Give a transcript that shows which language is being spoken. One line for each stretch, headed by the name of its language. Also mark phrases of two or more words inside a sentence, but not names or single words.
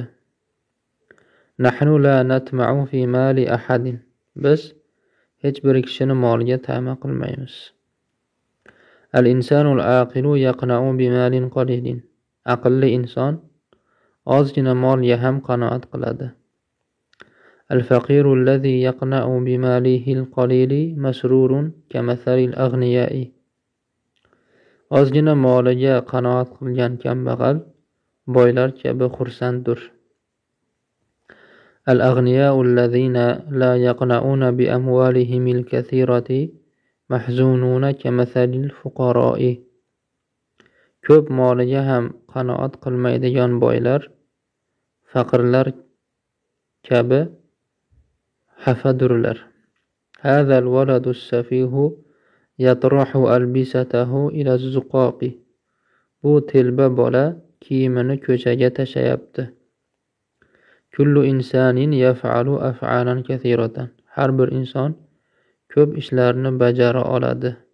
Arabic: نحن لا نطمع في مال أحد.
Uzbek: Biz hech bir kishini moliga ta'ma qilmaymiz.
Arabic: الإنسان العاقل يقنع بمال قليل.
Uzbek: Aqlli inson ozgina molga ham qanoat qiladi.
Arabic: الفقير الذي يقنع بماله القليل مسرور كمثل الأغنياء.
Uzbek: Ozgina moliga qanoat qilgan kambag'al boylar kabi xursanddir.
Arabic: الأغنياء الذين لا يقنعون بأموالهم الكثيرة محزونون كمثل الفقراء.
Uzbek: Ko'p moliga ham qanoat qilmaydigan boylar faqirlar kabi xafadurlar.
Arabic: هذا الولد السفيه يطرح ألبسته إلى الزقاق.
Uzbek: Bu telba bola kiyimini ko'chaga tashayapti.
Arabic: كل إنسان يفعل أفعالا كثيرة.
Uzbek: Har bir inson ko'p ishlarni bajara oladi.